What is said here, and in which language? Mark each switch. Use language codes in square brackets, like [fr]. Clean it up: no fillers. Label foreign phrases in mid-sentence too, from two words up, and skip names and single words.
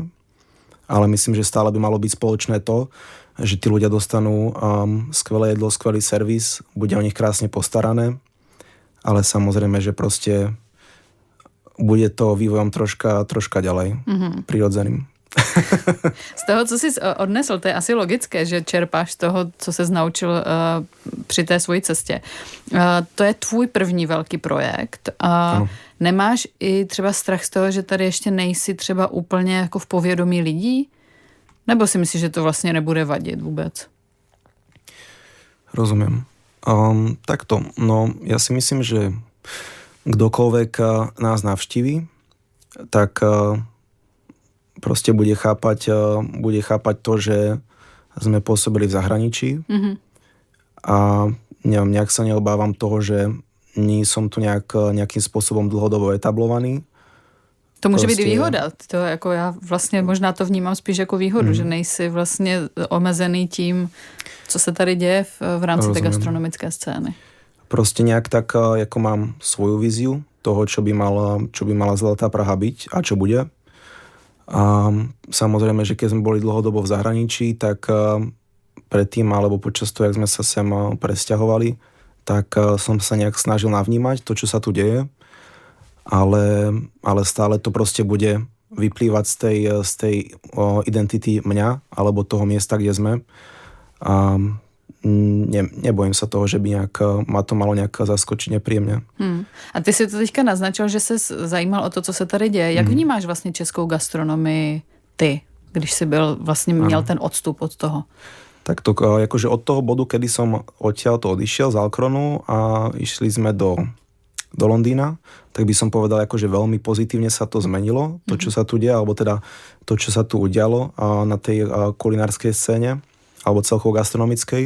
[sk] Ale myslím, že stále by malo byť spoločné to, že tí ľudia dostanú skvelé jedlo, skvelý servis, bude o nich krásne postarané, ale samozrejme, že proste bude to vývojom troška ďalej, prirodzeným. [cs] Z toho, co jsi odnesl, to je asi logické, že čerpáš z toho, co ses naučil při té svojí cestě. To je tvůj první velký projekt. Nemáš i třeba strach z toho, že tady ještě nejsi třeba úplně jako v povědomí lidí? Nebo si myslíš, že to vlastně nebude vadit vůbec? [sk] Rozumiem. Takto, no ja si myslím, že kdokoľvek nás navštíví, tak proste bude chápať to, že sme pôsobili v zahraničí. A neviem, nejak sa neobávam toho, že nie som tu nejakým spôsobom dlhodobo etablovaný. [cs] To může být i výhoda. To jako já vlastně možná to vnímám spíš jako výhodu, že nejsi vlastně omezený tím, co se tady děje v rámci té gastronomické scény. [sk] Proste nejak tak, ako mám svoju víziu toho, čo by mala Zlatá Praha byť a čo bude. A samozrejme, že keď sme boli dlhodobo v zahraničí, tak predtým alebo počas toho, jak sme sa sem presťahovali, tak som sa nejak snažil navnímať to, čo sa tu deje, ale stále to proste bude vyplývať z tej identity mňa alebo toho miesta, kde sme. A nebojím sa toho, že by ma to malo nejak zaskočiť nepríjemne. [cs] A ty si to teďka naznačil, že ses zajímal o to, co se tady děje. Jak vnímáš vlastně českou gastronomii ty, když si měl ten odstup od toho? [sk] Tak to akože od toho bodu, kedy som odtiaľto odišiel z Alkronu a išli sme do Londýna, tak by som povedal, akože veľmi pozitívne sa to zmenilo, to, čo sa tu deje, alebo teda to, čo sa tu udialo na tej kulinárskej scéne, alebo celkovo gastronomickej.